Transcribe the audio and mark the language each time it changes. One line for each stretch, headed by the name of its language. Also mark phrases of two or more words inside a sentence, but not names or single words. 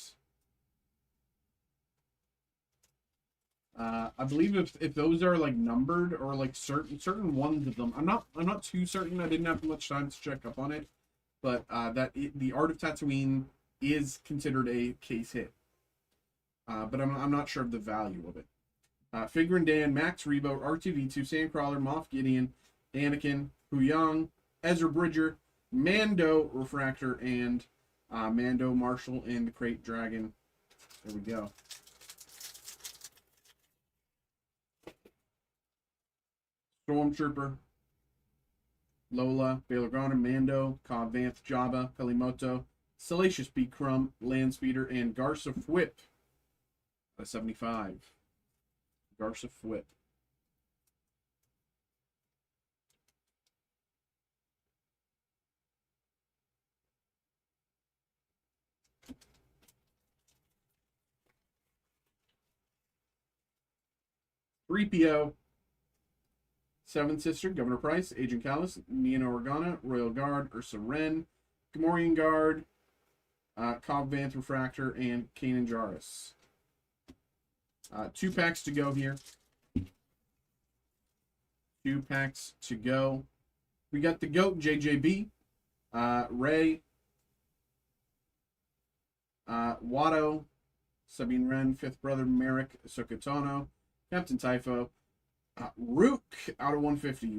English: I believe if those are like numbered or like certain ones of them, I'm not too certain. I didn't have much time to check up on it, but the Art of Tatooine is considered a case hit. But I'm not sure of the value of it. Figure and Dan, Max Rebo, R2D2, Sandcrawler, Moff Gideon, Anakin, Huyang, Ezra Bridger, Mando Refractor, and Mando Marshall and the Crate Dragon. There we go. Stormtrooper, Lola, Bail Organa, Mando, Cobb Vanth, Jabba, Pelimoto, Salacious B. Crumb, Landspeeder, and Garsa Fwip. 75. Garsa Fwip. Threepio, Seven Sister, Governor Price, Agent Callus, Nina Organa, Royal Guard, Ursa Wren, Gamorrean Guard, Cobb Vanth Refractor, and Kanan Jarrus. 2 packs to go here. 2 packs to go. We got the GOAT, JJB, Ray, Watto, Sabine Wren, Fifth Brother, Merrick, Ahsoka, Captain Typho, Rook out of 150.